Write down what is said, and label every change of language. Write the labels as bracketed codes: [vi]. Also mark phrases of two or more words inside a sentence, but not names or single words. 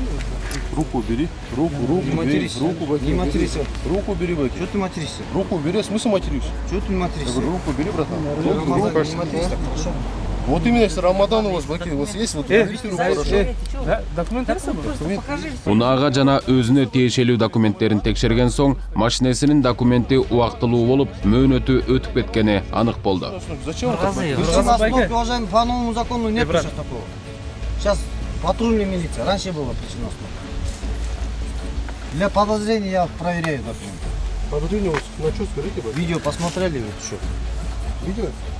[ru] Руку убери. Руку Не убери. матерись. Руку Не матерись. Руку убери, Баки. Чего ты материшься? Руку убери. В смысле матерюсь? Чего ты Я материшься? говорю, руку убери, братан. Рамазан, не матерись так, хорошо? Вот именно, если Рамадан у вас, Баки, у вас есть, вот уберите руку, хорошо? Да, документы с собой? [ky] Унаага жана өзүнө тиешелүү документтерин текшерген соң, машинесинин документи убактылуу болуп, мөөнөтү өтүп кеткени анык болду. [ru] Зачем вот так? У нас уважаемый, по новому закону нет сейчас такого. Сейчас патрульная милиция. Раньше было причина остановки. Для подозрения я проверяю документы. Подозрение у вас на что, скажите, Баки? Видео посмотрели вы что? Видео?